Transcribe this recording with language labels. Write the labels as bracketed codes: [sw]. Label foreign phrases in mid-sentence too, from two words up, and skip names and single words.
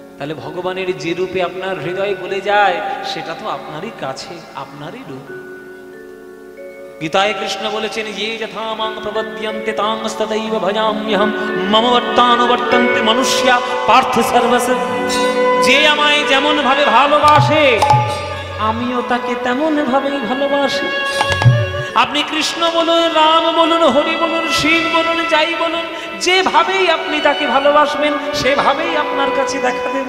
[bn] তাহলে ভগবানের যে রূপে আপনার হৃদয় গলে যায় সেটা তো আপনারই কাছে, আপনারই রূপ। গীতায় কৃষ্ণ বলেছেন, [sa] ये यथा मां प्रपद्यन्ते तांस्तदैव भजाम्यहं मम वर्तानुवर्तन्ते मनुष्या पार्थ सर्वस्य। [bn] যে আমায় যেমন ভাবে ভালোবাসে আমিও তাকে তেমন ভাবেই ভালোবাসি। আপনি কৃষ্ণ বলুন, রাম বলুন, হরি বলুন, শিব বলুন, যাই বলুন, যেভাবেই আপনি তাকে ভালোবাসবেন সেভাবেই আপনার কাছে দেখা দেবে।